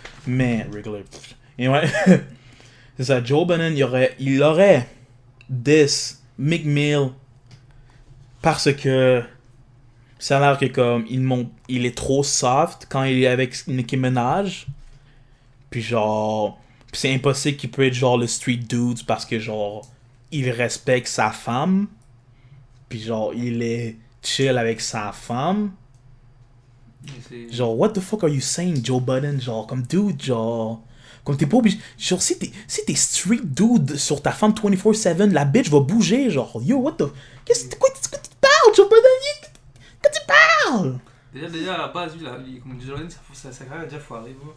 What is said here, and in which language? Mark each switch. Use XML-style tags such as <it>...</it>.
<fr>Mais, et ouais, c'est ça, Joe Budden, il aurait this Meek Mill parce que ça a l'air que comme il est trop soft quand il est avec Nicki Minaj. Puis genre, c'est impossible qu'il peut être genre le street dude parce que genre il respecte sa femme. Puis genre il est chill avec sa femme.</fr> <en>Genre what the fuck are you saying, Joe Budden?</en> <fr>Genre comme dude, genre comme t'es pas obligé. Genre si t'es street dude sur ta femme 24/7, la bitch va bouger. Genre yo what the. Quoi tu parles, Joe Budden? Qu'est-ce que tu parles? Déjà à la base, lui, comme Jordan, ça a quand même déjà foiré.</fr>